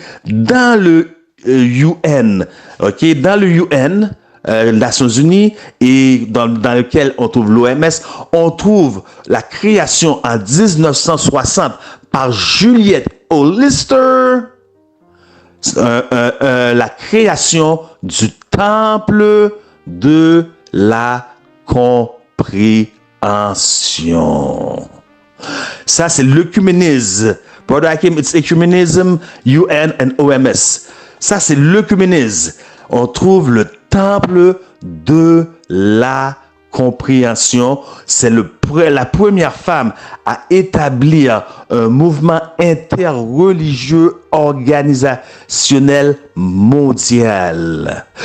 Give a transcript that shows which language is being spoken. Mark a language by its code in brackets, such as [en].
[fr] Dans le UN, OK? Dans le UN, Nations Unies, et dans lequel on trouve l'OMS, on trouve la création en 1960 par Juliette Hollister, la création du Temple de la compréhension. Ça, c'est l'œcuménisme. [en] Brother Hakim, it's ecumenism, UN and OMS. [fr] Ça, c'est l'œcuménisme. On trouve le temple de la compréhension. C'est la première femme à établir un mouvement interreligieux organisationnel mondial.